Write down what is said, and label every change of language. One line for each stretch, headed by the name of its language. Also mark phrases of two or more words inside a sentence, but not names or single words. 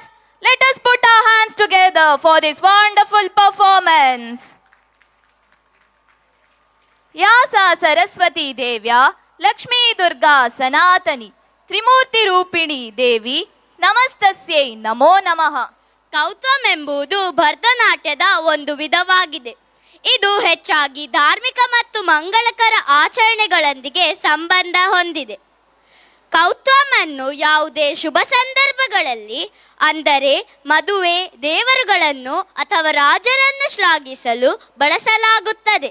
English: Let us put our hands together for this wonderful performance.
Sanskrit: यासा सरस्वती देव्या लक्ष्मी दुर्गा सनातनी त्रिमूर्ति ರೂಪಿಣಿ ದೇವಿ ನಮಸ್ತಸ್ಯೈ ನಮೋ ನಮಃ.
Kannada: ಕೌತಮ್ ಎಂಬುದು ಭರತನಾಟ್ಯದ ಒಂದು ವಿಧವಾಗಿದೆ. ಇದು ಹೆಚ್ಚಾಗಿ ಧಾರ್ಮಿಕ ಮತ್ತು ಮಂಗಳಕರ ಆಚರಣೆಗಳೊಂದಿಗೆ ಸಂಬಂಧ ಹೊಂದಿದೆ. ಕೌತಮ್ ಅನ್ನು ಯಾವುದೇ ಶುಭ ಸಂದರ್ಭಗಳಲ್ಲಿ, ಅಂದರೆ ಮದುವೆ, ದೇವರುಗಳನ್ನು ಅಥವಾ ರಾಜರನ್ನು ಶ್ಲಾಘಿಸಲು ಬಳಸಲಾಗುತ್ತದೆ.